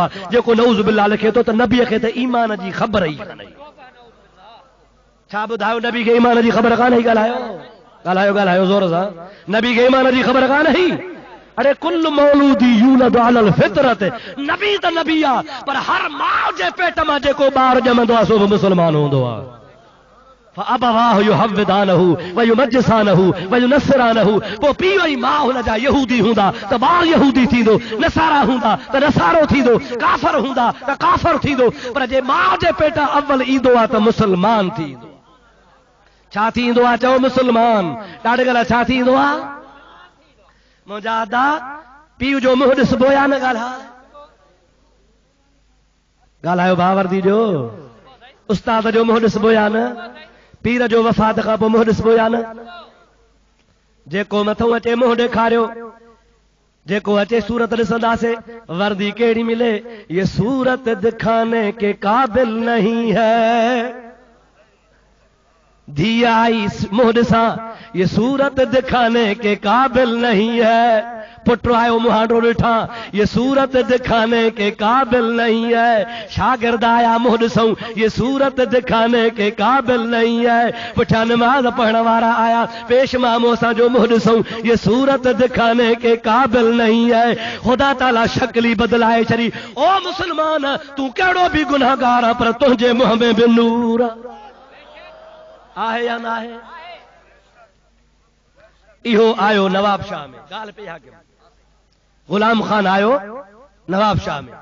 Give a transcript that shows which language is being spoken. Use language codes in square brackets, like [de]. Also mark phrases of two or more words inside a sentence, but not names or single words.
[sd] आहे जेको [ar] نعوذ بالله [sd] लिखे थो त नबीअ खे त ईमान जी ख़बर ई कान्हे छा ॿुधायो नबी खे ईमान जी ख़बर कान्हे ॻाल्हायो ज़ोर सां नबी खे ईमान जी ख़बर कान्हे अरे [ar] كل مولود يولد على الفطرة [sd] नबी त नबी आहे पर हर माउ जे पेट मां जेको ॿार ॼमंदो आहे सो बि मुस्लमान हूंदो आहे [ar] أبواه يهودانه و يمجسانه و ينصرانه. [sd] पोइ पीउ ऐं माउ हुन जा यहूदी हूंदा त ॿारु यहूदी थींदो, नसारा हूंदा त नसारो थींदो, काफ़र हूंदा त काफ़र थींदो। पर जे माउ जे पेट अव्वल ईंदो आहे त मुस्लमान थींदो। छा थींदो आहे? चओ मुस्लमान। ॾाढे ॻाल्हि छा थींदो आहे? मुंहिंजा अदा पीउ जो मुंहुं ॾिसबो या न? ॻाल्हायो भावरदी जो। उस्ताद जो मुंहुं ॾिसबो या न? पीर जो वफ़ात खां पोइ मुंहुं ॾिसबो या न? जेको मथो अचे मुंहुं ॾेखारियो, जेको अचे सूरत ॾिसंदासीं। वर्दी कहिड़ी मिले? [ur] ये सूरत दिखाने के काबिल नहीं है। [sd] धी आई मुंहुं ॾिसां, [ur] ये सूरत दिखाने के काबिल नहीं है। [sd] पुट आयो मुहांडो ॾिठा, [ur] ये सूरत दिखाने के काबिल नहीं है। [sd] शागिर्द आया मुंहुं ॾिसूं, [ur] ये सूरत दिखाने के काबिल नहीं है। [sd] पुठियां नमाज़ पढ़ण वारा आया, पेश मामो असांजो मुंहुं ॾिसूं, [ur] ये सूरत दिखाने के काबिल नहीं है। [sd] खुदा ताला शक्ल बदलाए छॾी। ओ मुसलमान, तूं कहिड़ो बि गुनाहगार आहे, पर तुंहिंजे मुंहं में बि नूर आहे या न आहे? इहो आयो नवाब शाह में। ॻाल्हि पे हाकिम गुलाम खान आयो नवाब शाह में।